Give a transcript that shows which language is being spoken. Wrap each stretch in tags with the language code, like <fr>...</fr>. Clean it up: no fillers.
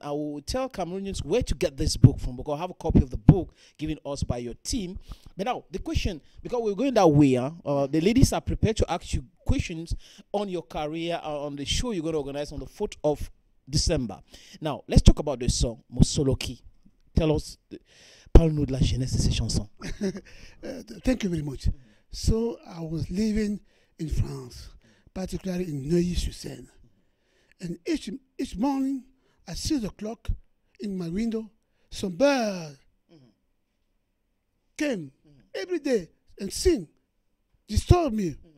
<en>I will tell Cameroonians where to get this book from, because I have a copy of the book given us by your team. But now, the question, because we're going that way, the ladies are prepared to ask you questions on your career on the show you're going to organize on the 4th of December. Now, let's talk about the song, Mosoloki. Tell us,</en> <fr>parle-nous de la jeunesse de ces chansons.</fr> <en>Thank you very much. So I was living in France, particularly in Neuilly-sur-Seine. And each morning, at 6 o'clock, in my window, some bird came every day and sing, disturb me.</en>